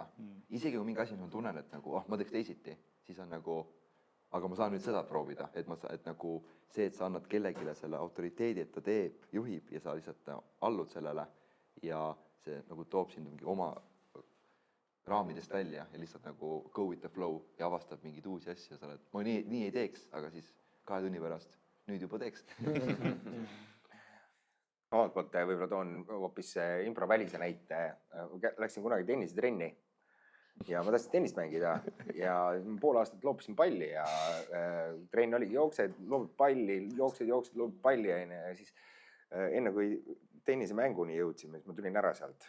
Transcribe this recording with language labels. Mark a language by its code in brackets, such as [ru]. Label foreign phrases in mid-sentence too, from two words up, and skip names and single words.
[et] Isegi kui mingi asi, mis ma tunnen, et nagu, ma teeks teisiti, siis on nagu, aga ma saan nüüd seda proovida, et nagu see, et sa annad kellegile selle autoriteedi, et ta teeb, juhib ja sa lihtsalt allud sellele ja see nagu toob sind mingi oma raamidest välja ja lihtsalt nagu [en] go with the flow [et] ja avastab mingeid uusi asju. Sa oled, ma nii ei teeks, aga siis 2 tunni pärast nüüd juba teeks. Omalt poolt võib-olla toon hoopis improvälise näite. Läksin kunagi tennisetrenni ja ma tahtsin tennist mängida ja pool aastat loopisin palli ja trenn oligi jooksed, loobid palli, jooksed, loobid palli ja siis enne kui tennisemänguni jõudsime, siis ma tulin ära sealt.